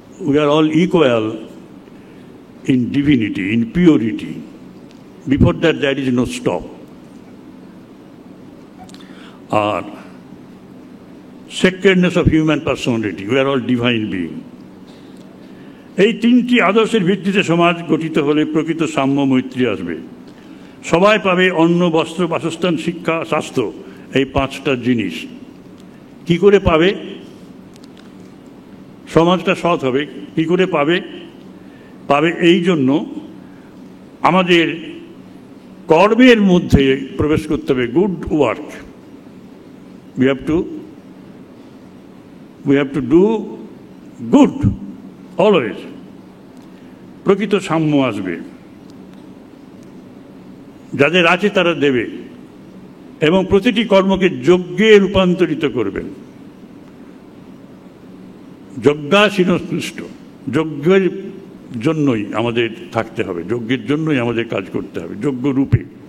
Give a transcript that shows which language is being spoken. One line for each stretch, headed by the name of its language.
English: We are all equal in divinity, in purity. Before that, there is no stop. Or sacredness of human personality. We are all divine being.
Bangla: এই তিনটি আদর্শের ভিত্তিতে সমাজ গঠিত হলে প্রকৃত সাম্য মৈত্রী আসবে। সবাই পাবে অন্ন, বস্ত্র, বাসস্থান, শিক্ষা, স্বাস্থ্য, এই পাঁচটা জিনিস। কি করে পাবে? সমাজটা সৎ হবে। কি করে পাবে এই জন্য আমাদের কর্মের মধ্যে প্রবেশ করতে হবে।
English: Good work, we have to do good always.
Bangla: প্রকৃত সাম্য আসবে, যাদের আছে তারা দেবে এবং প্রতিটি কর্মকে যজ্ঞে রূপান্তরিত করবেন। যজ্ঞাসীনস্পৃষ্ট, যজ্ঞের জন্যই আমাদের থাকতে হবে, যজ্ঞের জন্যই আমাদের কাজ করতে হবে, যজ্ঞ রূপে।